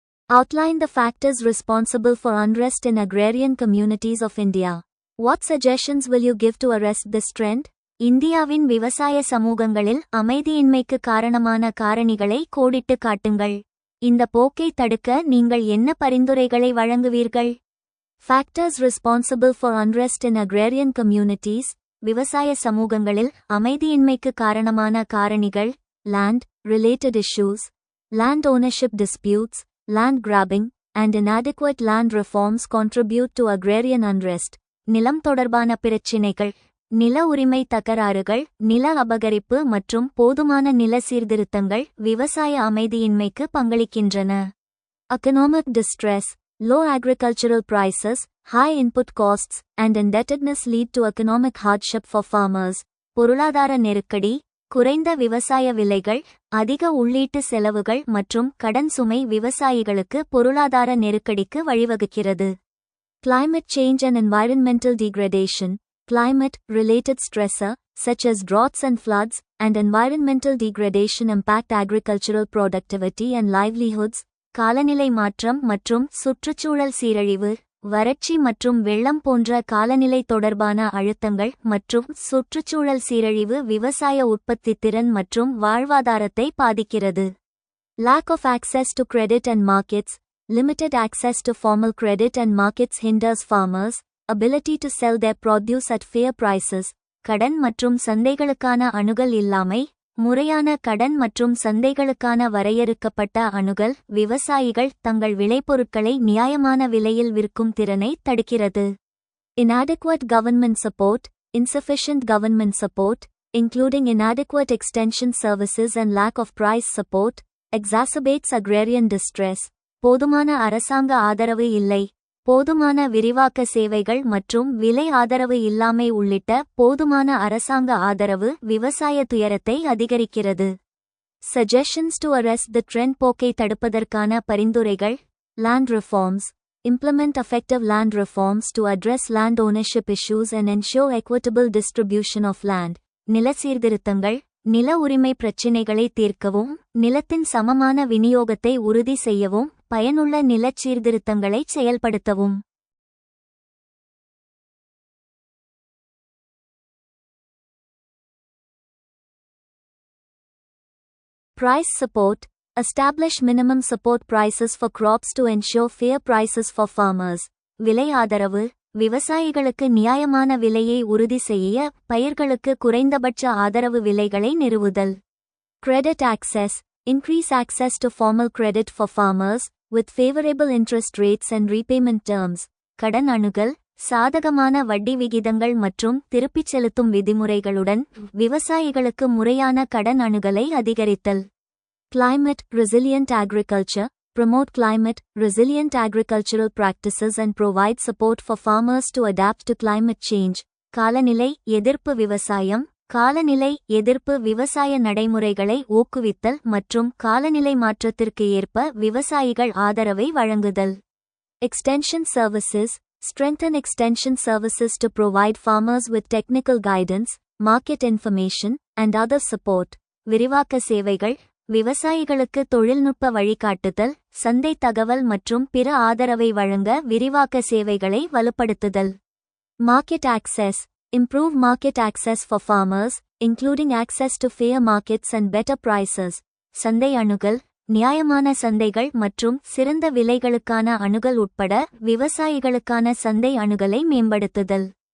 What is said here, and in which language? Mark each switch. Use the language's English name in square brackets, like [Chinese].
[English] Outline the factors responsible for unrest in agrarian communities of India. What suggestions will you give to arrest this trend? [Tamil] இந்தியாவின் விவசாய சமூகங்களில் அமைதியின்மைக்கு காரணமான காரணிகளை கோடிட்டு காட்டுங்கள். இந்த போக்கை தடுக்க நீங்கள் என்ன பரிந்துரைகளை வழங்குவீர்கள்? [English] Factors responsible for unrest in agrarian communities. [Tamil] விவசாய சமூகங்களில் அமைதியின்மைக்கு காரணமான காரணிகள்: [English] land related issues, land ownership disputes, land grabbing, and inadequate land reforms contribute to agrarian unrest. [Tamil] நிலம் தொடர்பான பிரச்சினைகள், நில உரிமை தகராறுகள், நில அபகரிப்பு மற்றும் போதுமான நில சீர்திருத்தங்கள் விவசாய அமைதியின்மைக்கு பங்களிக்கின்றன. [English] Economic distress, low agricultural prices, high input costs, and indebtedness lead to economic hardship for farmers. [Tamil] பொருளாதார நெருக்கடி, குறைந்த விவசாய விலைகள், அதிக உள்ளீட்டு செலவுகள் மற்றும் கடன் சுமை விவசாயிகளுக்கு பொருளாதார நெருக்கடிக்கு வழிவகுக்கிறது. [English] Climate change and environmental degradation. Climate-related stressor, such as droughts and floods, and environmental degradation impact agricultural productivity and livelihoods. [Tamil] காலநிலை மாற்றம் மற்றும் சுற்றுச்சூழல் சீரழிவு, வறட்சி மற்றும் வெள்ளம் போன்ற காலநிலை தொடர்பான அழுத்தங்கள் மற்றும் சுற்றுச்சூழல் சீரழிவு விவசாய உற்பத்தித்திறன் மற்றும் வாழ்வாதாரத்தை பாதிக்கிறது. [English] Lack of access to credit and markets. Limited access to formal credit and markets hinders farmers' ability to sell their produce at fair prices. [Tamil] கடன் மற்றும் சந்தைகளுக்கான அணுகல் இல்லாமை, முறையான கடன் மற்றும் சந்தைகளுக்கான வரையறுக்கப்பட்ட அணுகல் விவசாயிகள் தங்கள் விளைபொருட்களை நியாயமான விலையில் விற்கும் திறனை தடுக்கிறது. [English] Inadequate government support. Insufficient government support, including inadequate extension services and lack of price support, exacerbates agrarian distress. [Tamil] போதுமான அரசாங்க ஆதரவு இல்லை, போதுமான விரிவாக்க சேவைகள் மற்றும் விலை ஆதரவு இல்லாமை உள்ளிட்ட போதுமான அரசாங்க ஆதரவு விவசாய துயரத்தை அதிகரிக்கிறது. [English] Suggestions to arrest the trend. [Tamil] போக்கை தடுப்பதற்கான பரிந்துரைகள்: [English] Land reforms. Implement effective land reforms to address land ownership issues and ensure equitable distribution of land. [Tamil] நில சீர்திருத்தங்கள், நில உரிமை பிரச்சினைகளை தீர்க்கவும், நிலத்தின் சமமான விநியோகத்தை உறுதி செய்யவும், பயனுள்ள நிலச் சீர்திருத்தங்களை செயல்படுத்தவும். [English] Price support. Establish minimum support prices for crops to ensure fair prices for farmers. [Tamil] விலை ஆதரவு, விவசாயிகளுக்கு நியாயமான விலையை உறுதி செய்ய பயிர்களுக்கு குறைந்தபட்ச ஆதரவு விலைகளை நிறுவுதல். [English] Credit access. Increase access to formal credit for farmers, with favorable interest rates and repayment terms. [Tamil] கடன் அணுகல், சாதகமான வட்டி விகிதங்கள் மற்றும் திருப்பிச் செலுத்தும் விதிமுறைகளுடன் விவசாயிகளுக்கு முறையான கடன் அணுகலை அதிகரித்தல். [English] Climate resilient agriculture. Promote climate resilient agricultural practices and provide support for farmers to adapt to climate change. [Tamil] காலநிலை எதிர்ப்பு விவசாயம். காலநிலை எதிர்ப்பு விவசாய நடைமுறைகளை ஊக்குவித்தல் மற்றும் காலநிலை மாற்றத்திற்கு ஏற்ப விவசாயிகள் ஆதரவை வழங்குதல். [English] Extension services. Strengthen extension services to provide farmers with technical guidance, market information, and other support. [Tamil] விரிவாக்க சேவைகள். விவசாயிகளுக்கு தொழில்நுட்ப வழிகாட்டுதல், சந்தை தகவல் மற்றும் பிற ஆதரவை வழங்க விரிவாக்க சேவைகளை வலுப்படுத்துதல். [English] Market access. Improve market access for farmers, including access to fair markets and better prices. [Tamil] சந்தை அணுகல், நியாயமான சந்தைகள் மற்றும் சிறந்த விலைகளுக்கான அணுகல் உட்பட விவசாயிகளுக்கான சந்தை அணுகலை மேம்படுத்துதல்.